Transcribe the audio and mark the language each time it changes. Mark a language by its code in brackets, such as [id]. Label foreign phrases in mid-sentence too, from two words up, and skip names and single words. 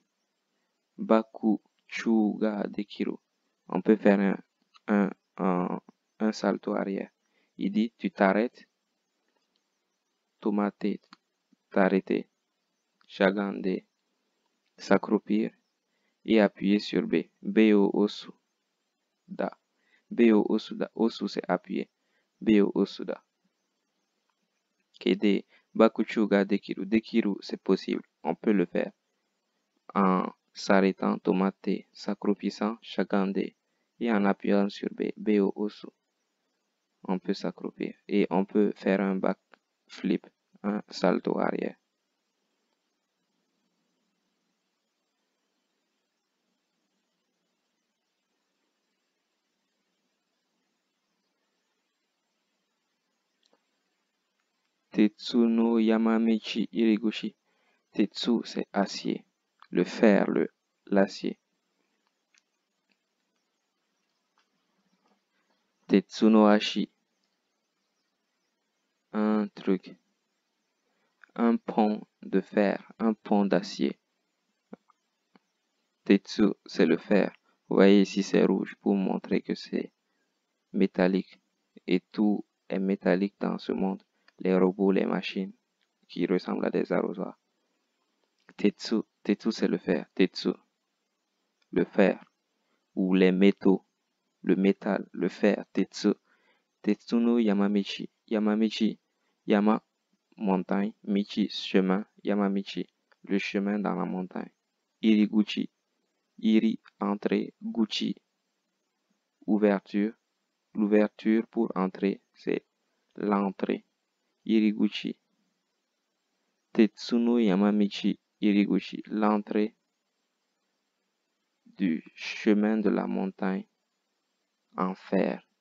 [ja] バク宙ができる, [fr] on peut faire un salto arrière. Il dit tu t'arrêtes. Tomate, t'arrêter. Shagande, s'accroupir et appuyer sur B. [ja] Bを押すだ。Bを押すだ. [fr] Osu c'est appuyer. [ja] Bを押すだ。けで、バク宙ができる. [fr] Dekiru c'est possible. On peut le faire. en s'arrêtant, tomate, s'accroupissant, chagandé, et en appuyant sur B, [ja] Bを押す, [fr] on peut s'accroupir et on peut faire un backflip, un salto arrière. Tetsu no Yamamichi Iriguchi. Tetsu, c'est acier. Le fer, l'acier. [ja] 鉄の足, [fr] un truc. Un pont de fer, un pont d'acier. Tetsu, c'est le fer. Vous voyez ici, c'est rouge pour montrer que c'est métallique. Et tout est métallique dans ce monde. Les robots, les machines qui ressemblent à des arrosoirs. Tetsu, Tetsu, c'est le fer. Tetsu, le fer. Ou les métaux, le métal, le fer. Tetsu. Tetsu no Yamamichi. Yamamichi, Yama, montagne. Michi, chemin. Yamamichi, le chemin dans la montagne. Iriguchi, Iri, entrée. Guchi, ouverture. L'ouverture pour entrer, c'est l'entrée. Iriguchi. Tetsuno Yamamichi Iriguchi, l'entrée du chemin de la montagne en fer.